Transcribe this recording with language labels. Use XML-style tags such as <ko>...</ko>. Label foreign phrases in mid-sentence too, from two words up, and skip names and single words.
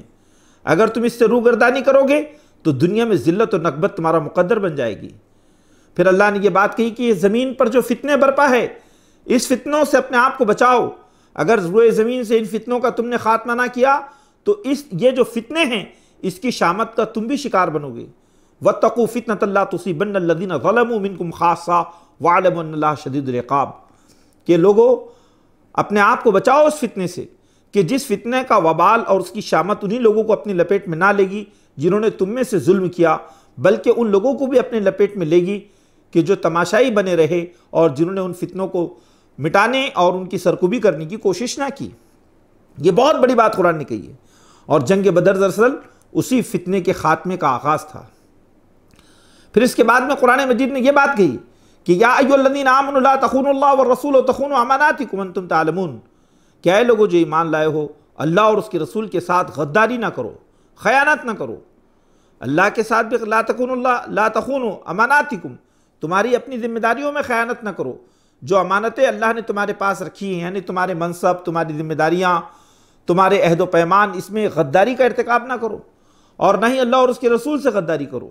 <hi>अगर तुम इससे रूगर्दानी करोगे तो दुनिया में ज़िल्लत और नकबत तुम्हारा मुकद्दर बन जाएगी। फिर अल्लाह ने यह बात कही कि ज़मीन पर जो फितने बरपा है, इस फितनों से अपने आप को बचाओ। अगर रुए ज़मीन से इन फितनों का तुमने खात्मा ना किया तो ये जो फितने हैं, इसकी शामत का तुम भी शिकार बनोगे।</hi> <ar>واتقوا فتنة لا تصيبن الذين ظلموا منكم خاصة واعلموا أن الله شديد العقاب.</ar> <hi>कि लोगों अपने आप को बचाओ उस फितने से कि जिस फितने का वबाल और उसकी शामत उन्हीं लोगों को अपनी लपेट में ना लेगी जिन्होंने तुम में से जुल्म किया, बल्कि उन लोगों को भी अपने लपेट में लेगी कि जो तमाशाई बने रहे और जिन्होंने उन फितनों को मिटाने और उनकी सरकुबी करने की कोशिश ना की। ये बहुत बड़ी बात कुरान ने कही है। और जंग बदर दरअसल उसी फितने के खात्मे का आगाज़ था। फिर इसके बाद में कुरान मजीद ने यह बात कही कि</hi> <ar>يا أيها الذين آمنوا لا تخونوا الله ورسول وتخونوا أماناتكم وأنتم تعلمون.</ar> <hi>क्या है लोगों जो ईमान लाए हो, अल्लाह और उसके रसूल के साथ गद्दारी ना करो, ख़यानत ना करो। अल्लाह के साथ भी</hi> <ar>لا تخونوا أماناتكم,</ar> <hi>तुम्हारी अपनी जिम्मेदारियों में ख़यानत ना करो, जो अमानतें अल्लाह ने तुम्हारे पास रखी हैं, यानी तुम्हारे मनसब, तुम्हारी जिम्मेदारियाँ, तुम्हारे अहद व पैमान, इसमें गद्दारी का इर्तिकाब ना करो और ना ही अल्लाह और उसके रसूल से गद्दारी करो।</hi>